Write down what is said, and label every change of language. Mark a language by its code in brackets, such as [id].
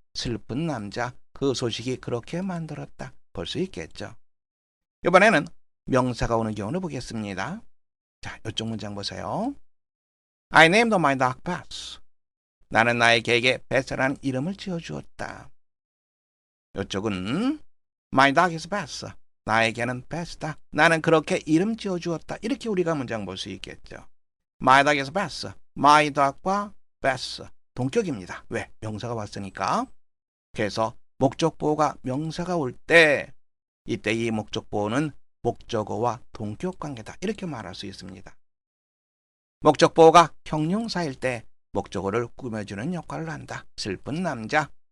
[ko] 슬픈 남자. 그 소식이 그렇게 만들었다. 볼 수 있겠죠. 이번에는 명사가 오는 경우를 보겠습니다. [en] 자, 이쪽 문장 보세요. I named my dog Bess. [ko] 나는 나의 개에게 베스라는 이름을 지어주었다. [en] 이쪽은 My dog is Bess. [ko] 나의 개는 베스다. 나는 그렇게 이름 지어주었다. 이렇게 우리가 문장 볼 수 있겠죠. [en] My dog is Bess. [ko] My dog과 Bess 동격입니다. 왜? 명사가 왔으니까. 그래서 목적보호가 명사가 올 때 이때 이 목적보호는 목적어와 동격 관계다. 이렇게 말할 수 있습니다. 목적보호가 형용사일 때 목적어를 꾸며주는 역할을 한다. 슬픈 남자.